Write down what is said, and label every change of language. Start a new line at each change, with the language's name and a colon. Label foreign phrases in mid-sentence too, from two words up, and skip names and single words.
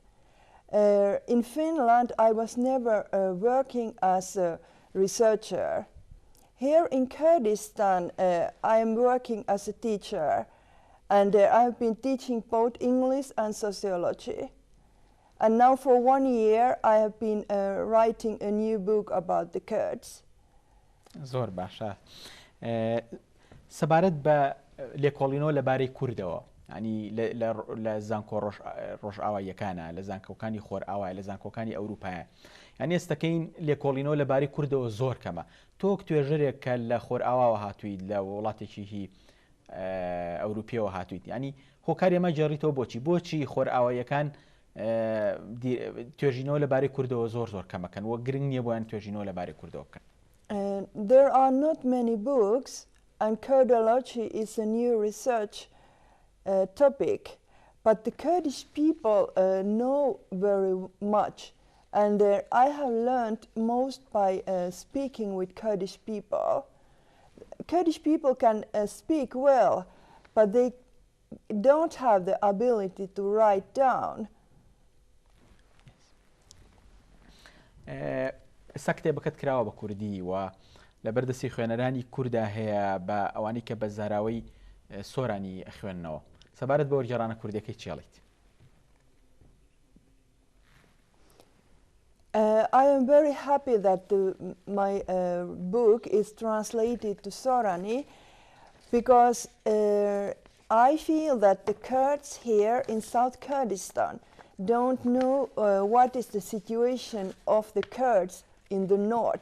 English: In Finland, I was never working as a researcher. Here in Kurdistan, I am working as a teacher, and I've been teaching both English and sociology. And now for 1 year, I have been writing a new book about the Kurds.
Central Kurdish: زۆر باشە. سەبارەت بە لێکۆڵینەوە لەبارەی کوردەوە، ینی لە زانکۆ ڕۆژئاواییەکانە، لە زانکۆکانی خۆرئاوای، لە زانکۆکانی ئەوروپایە. یعنی ئێستەکەین لێکۆڵینەوە لەبارەی کوردەوە زۆر کەمە. تۆ توێژەرێک کە لە خۆرئاواوە هاتوویت لە وڵاتێکی هی ئەوروپیەوە هاتوویت، ینی هۆکاری ئەمە جێڕیتەوە بۆچی خۆرئاواییەکان توێژینەوە لەبارەی کوردەوە زۆر کەمەکەن وە گرنگ نییە بۆیان توێژینەوە لەبارەی کوردەوە بکەن.
English: There are not many books, and Kurdology is a new research topic, but the Kurdish people know very much, and I have learned most by speaking with Kurdish people. Kurdish people can speak well, but they don't have the ability to write down.
Central Kurdish: ئێستا کتێبەکەت کراوە بە کوردی و لە بەردەستی خوێنەرانی کووردا هەیە بە ئەوانی کە بە زاراوەی سۆرانی خوێندنەوە. سەبارەت بە وەرگێڕانە کوردیەکەی چێڵیت؟
English: I am very happy that my book is translated to Sorani, because I feel that the Kurds here in South Kurdistan don't know what is the situation of the Kurds in the north.